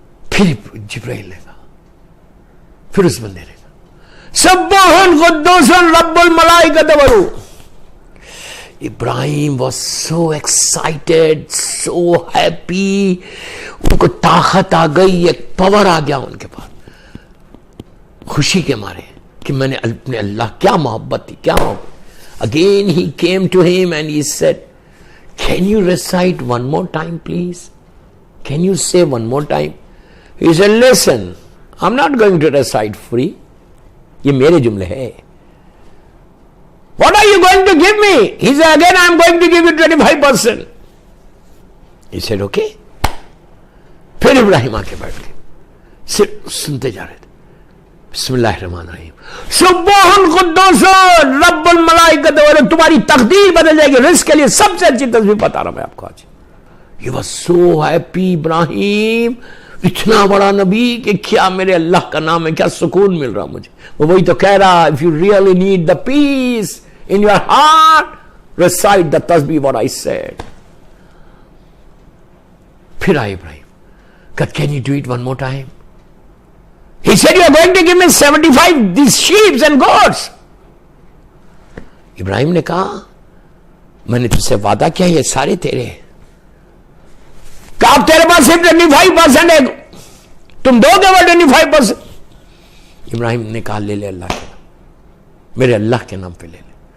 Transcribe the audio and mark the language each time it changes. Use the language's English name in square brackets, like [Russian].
[Urdu] پھر جبرائیل نے کہا، پھر اس بندے نے کہا [Arabic] سبوح قدوس رب الملائکۃ والروح. [English] Ibrahim was so excited, so happy. [Urdu] ان کو طاقت آ گئی، ایک پاور آ گیا ان کے پاس، خوشی کے مارے کہ میں نے اپنے اللہ، کیا محبت تھی، کیا محبت. [English] Again he came to him and he said, can you recite one more time please? Can you say one more time? He said, listen, I'm not going to recite free. [Urdu] یہ میرے جملے ہے. [English] What are you going to give me? He said, again I'm going to give you 25%. He said, okay. [Urdu] پھر ابراہیم آ کے بیٹھ گئے، صرف سنتے جا رہے تھے. [Arabic] بسم اللہ الرحمن الرحیم، سبوح قدوس رب الملائکۃ والروح. [Urdu] تمہاری تقدیر بدل جائے گی. رزق کے لیے سب سے اچھی تسبیح بتا رہا میں آپ کو آج. [English] He was so happy. [Urdu] ابراہیم اتنا بڑا نبی کہ کیا میرے اللہ کا نام ہے، کیا سکون مل رہا مجھے. وہ وہی تو کہہ رہا، [English] if you really need the peace in your heart, recite the tasbih what I said. [Urdu] پھر آئے ابراہیم، کہ [English] can you do it one more time? He said, you are going to give me 75 these sheep and goats. [Urdu] ابراہیم نے کہا میں نے تجھ سے وعدہ کیا یہ سارے تیرے ہیں. کہ اب تیرے پاس صرف 25% ہے، تم دو گے وہ 25%. ابراہیم نے کہا لے لے اللہ کے نام، میرے اللہ کے نام پہ لے لے.